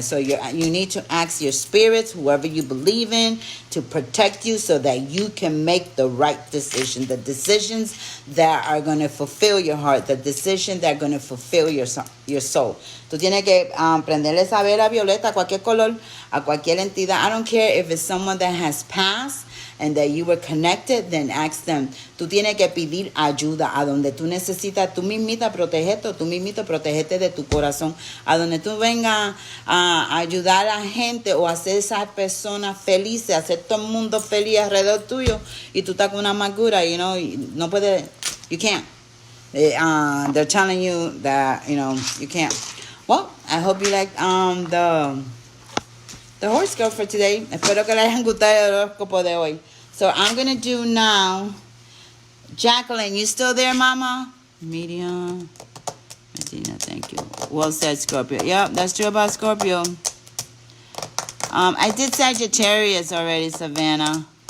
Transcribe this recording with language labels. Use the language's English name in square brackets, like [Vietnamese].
[English] So you need to ask your spirits, whoever you believe in, to protect you so that you can make the right decision. The decisions that are going to fulfill your heart. The decisions that are going to fulfill your soul. [Spanish] Tú tienes que prenderle esa vela violeta a cualquier color, a cualquier entidad. [English] I don't care if it's someone that has passed and that you were connected, then ask them. [Spanish] Tú tienes que pedir ayuda a donde tú necesitas. Tú mismita protegerte, tú mismito protegerte de tu corazón. A donde tú vengas a ayudar a la gente o hacer a esas personas felices, hacer todo el mundo feliz alrededor tuyo, y tú estás con una amargura, no puedes, [English] you can't. They're telling you that, you can't. Well, I hope you like the horoscope for today. [Spanish] Espero que les hayan gustado el horóscopo de hoy. [English] So I'm going to do now, Jacqueline, you still there, Mama? Medium. Medina, thank you. Well said, Scorpio. Yep, that's true about Scorpio. I did Sagittarius already, Savannah.